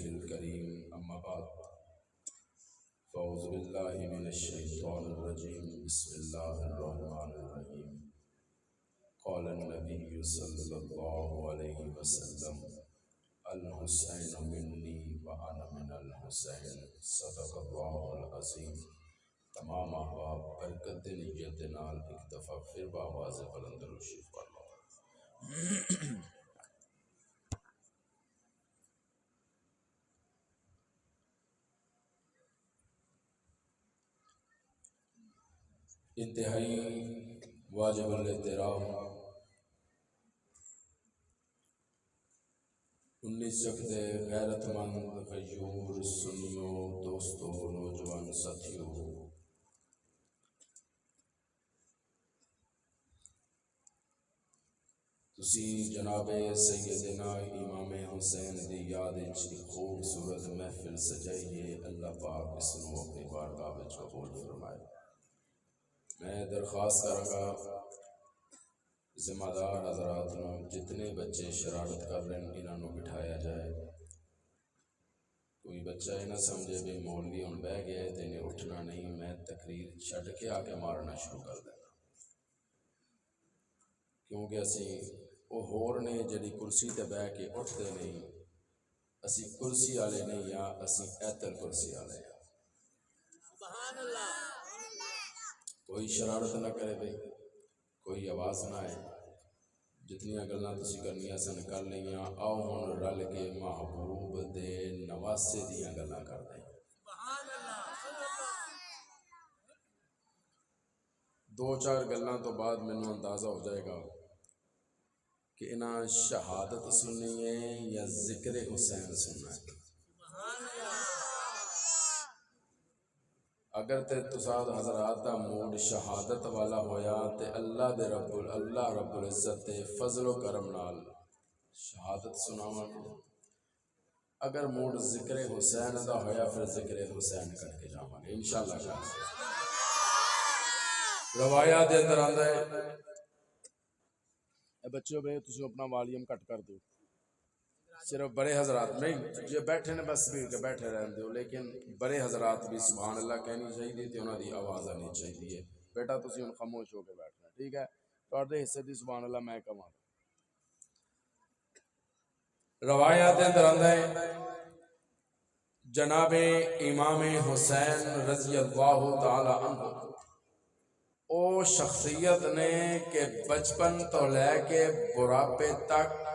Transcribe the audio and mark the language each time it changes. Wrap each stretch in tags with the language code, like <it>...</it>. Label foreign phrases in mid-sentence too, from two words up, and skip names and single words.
<ar>الكريم أما بعد فأعوذ بالله من الشيطان الرجيم بسم الله الرحمن الرحيم قال النبي صلى الله عليه وسلم الحسين مني وأنا من الحسين صدق الله العظيم</ar> <pa>تمام احباب برکت نیت نال ایک دفعہ پھر بآواز بلند درود پڑھ لو۔ انتہائی واجب الاحترام 19 دے غیرت مند غیور سنیوں دوستوں نوجوان ساتھیوں، تسی جناب سیدنا امام حسین دی یاد وچ خوبصورت محفل سجائیے، اللہ پاک اس نو اپنی بارگاہ وچ قبول فرمائے۔ میں درخواست کروں گا ذمہ دار حضرات نو جتنے بچے شرارت کر رہے ہیں انہاں نو بٹھایا جائے۔ کوئی بچہ یہ نہ سمجھے بھی مولوی ہن بہ گیا ہے تے انہیں اٹھنا نہیں، میں تقریر چھڈ کے آ کے مارنا شروع کر دینا، کیونکہ اسی وہ ہور نے جڑی کرسی تے بہ کے اٹھتے نہیں، اسی کرسی والے نہیں یا اسی ایتل کرسی والے ہیں۔ کوئی شرارت نہ کرے بھئی، کوئی آواز نہ آئے، جتنیاں گلاں تسی کرنیاں سن کر لئیاں، آؤ ہن رل کے محبوب دے نواسے دیاں گلاں کر دیں۔ دو چار گلاں تو بعد مینوں اندازہ ہو جائے گا کہ انہاں شہادت سننی ہے یا ذکر حسین سننا ہے۔ اگر تے تساد حضرات دا موڈ شہادت والا ہویا تے اللہ رب العزت تے فضل و کرم نال شہادت سناواں گے۔ اگر موڈ ذکر حسین دا ہویا پھر ذکر حسین کر کے جاواں گے انشاءاللہ تعالی۔ روایات دے اندر آندا ہے اے بچوں بے تسی اپنا والیوم کٹ کر دو، صرف بڑے حضرات نہیں جو بیٹھے نے بس بھی کہ بیٹھے رہن دیو، لیکن بڑے حضرات بھی</pa> <ar>سبحان اللہ</ar> <pa>کہنی چاہیے تے انہاں دی آواز آنی چاہیے۔ بیٹا تسی ہن خاموش ہو کے بیٹھنا، ٹھیک ہے؟ تواڈے حصے دی</pa> <ar>سبحان اللہ</ar> <pa>میں کہاں۔ روایات دے اندر آندا ہے جناب امام حسین</pa> <ar>رضی اللہ تعالی عنہ</ar> <pa>او شخصیت نے کہ بچپن تو لے کے بڑھاپے تک</pa>